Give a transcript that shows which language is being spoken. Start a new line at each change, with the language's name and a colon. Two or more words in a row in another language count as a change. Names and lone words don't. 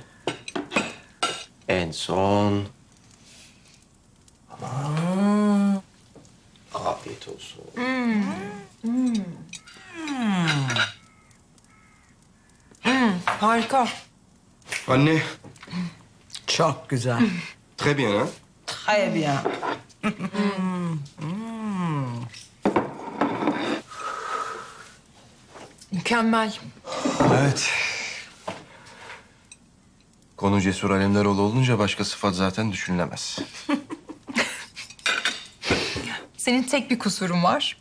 Turkish: En son... Aman. Afiyet olsun. Harika. Anne, Çok güzel.
French: très bien ha? Très bien.
Turkish: Mükemmel. Evet. Konu Cesur Alemdaroğlu olunca başka sıfat zaten düşünülemez. Senin tek bir kusurun var.